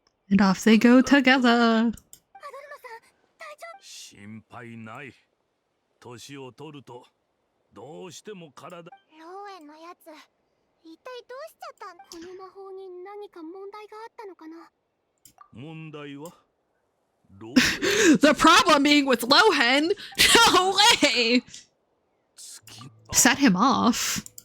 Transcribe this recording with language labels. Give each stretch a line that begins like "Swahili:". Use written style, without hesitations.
English: And off they go together.
Japanese: 心配ない。年を取るとどうしても体。ローエンのやつ、一体どうしちゃったん？この魔法に何か問題があったのかな？問題は？
English: The problem being with Lohen? No way! Set him off.